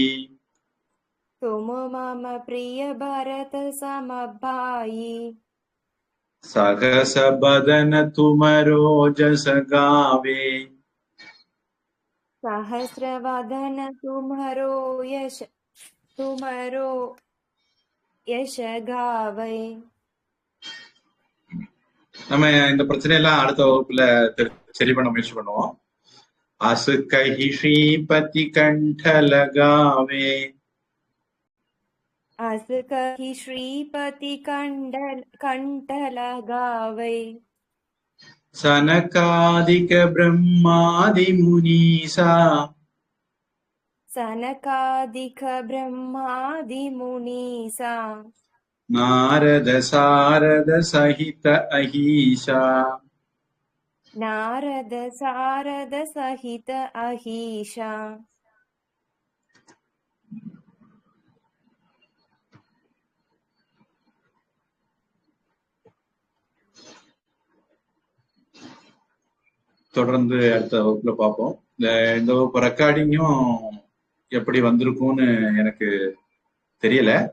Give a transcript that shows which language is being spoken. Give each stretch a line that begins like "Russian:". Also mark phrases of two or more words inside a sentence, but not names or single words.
Awadhi: तुम मम प्रिय भरत सम भाई। सहस बदन तुमरो जस गावे। सहस्र वदन तुम्हारो यश गावे।
Tamil: நம்ம இந்த பிரச்சனையெல்லாம் அடுத்த வகுப்புல சரி பண்ண முயற்சி பண்ணுவோம்.
Awadhi: अस कहि श्रीपति कंठ लगावे। अस कहि श्रीपति कंठ लगावे। सनकादिक ब्रह्मादि मुनीसा। सनकादिक ब्रह्मादि मुनीसा। नारद सारद सहित अहीशा। नारद सारद सहित अहीशा।
Tamil: தொடர்ந்து அடுத்த வகுப்புல பார்ப்போம். இந்த வகுப்பு ரெக்கார்டிங்கும் எப்படி வந்திருக்கும்னு எனக்கு தெரியல.